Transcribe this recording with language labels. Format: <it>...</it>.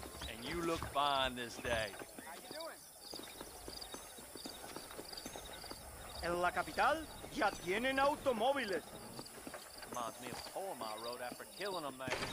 <en>And you look fine this day. How you doing?</en> <es>En la capital ya tienen automóviles.</es> <en>Reminds me of a poem I wrote after killing a man.</en>